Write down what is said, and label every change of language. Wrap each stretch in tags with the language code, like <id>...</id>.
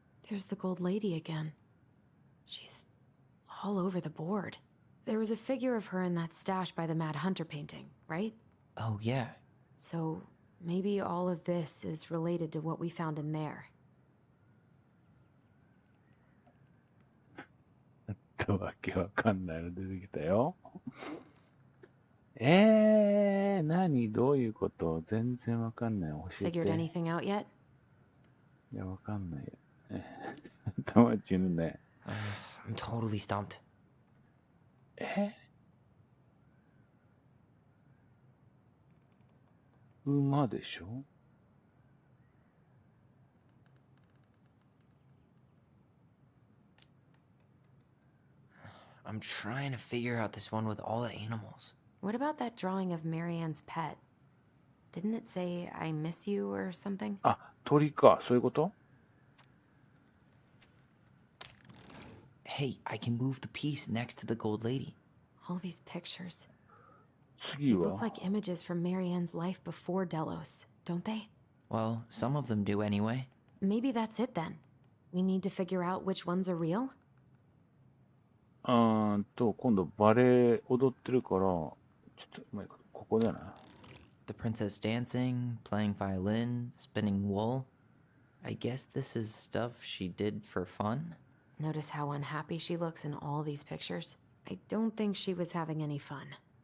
<en>There's the gold lady again. She's all over the board. There was a figure of her in that stash by the Mad Hunter painting, right? Oh, yeah. So maybe all of this is related to what we found in there.</en> <ja>わけわかんないの出てきたよ。何どういうこと全然わかんない。教えて。</ja> <en>Figured anything out yet?</en> <ja>いや、わかんないよ。頭ちぬね。</ja> <en>I'm totally stumped.</en> <ja>馬でしょ</ja> <en>I'm trying to figure out this one with all the animals. What about that drawing of Marianne's pet? Didn't it say, I miss you or something?</en> <ja>あ、鳥か。そういうこと</ja> <en>Hey, I can move the piece next to the gold lady. All these pictures.</en> <ja>次</ja> <en>They look</en> <ja>は</ja> <en>like images from Marianne's life before Delos, don't they? Well, some of them do anyway. Maybe that's it then. We need to figure out which ones are real?</en> <ja>今度バレエ踊ってるから、ちょっと、ここじゃない？</ja> <en>The princess dancing, playing violin, spinning wool. I guess this is stuff she did for fun? Notice how unhappy she looks in all these pictures? I don't think she was having any fun.</en>